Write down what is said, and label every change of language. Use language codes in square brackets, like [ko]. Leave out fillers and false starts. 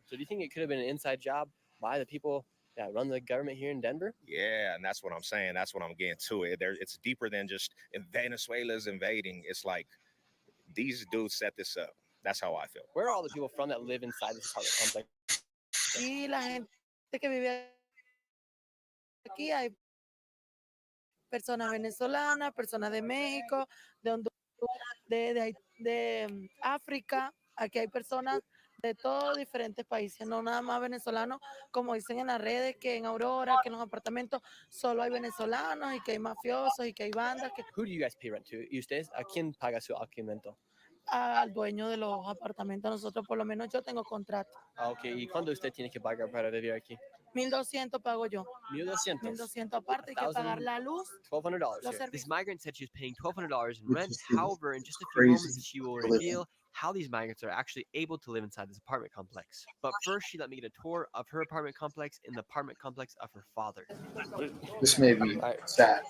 [en] So do you think it could have been an inside job by the people that run the government here in Denver? Yeah, and that's what I'm saying. That's what I'm getting to it. It's deeper than just Venezuela's invading. It's like these dudes set this up. That's how I feel. Where are all the people from that live inside this apartment complex? [es] Aquí la gente que vive aquí hay personas venezolanas, personas de México, de Honduras, de África. Aquí hay personas de todos diferentes países, no nada más venezolanos, como dicen en las redes, que en Aurora, que en los apartamentos solo hay venezolanos y que hay mafiosos y que hay bandas. [en] Who do you guys pay rent to? [es] ¿Y ustedes a quién paga su alquiler? Al dueño de los apartamentos. Nosotros, por lo menos, yo tengo contrato. Ok, ¿y cuándo usted tiene que pagar para vivir aquí? $1,200 pago yo. $1,200. $1,200 aparte, hay que pagar la luz. $1,200. [en] This migrant said she was paying $1,200 in rent. However, in just a few crazy moments, she will reveal how these migrants are actually able to live inside this apartment complex. But first, she let me get a tour of her apartment complex and the apartment complex of her father. This made me sad.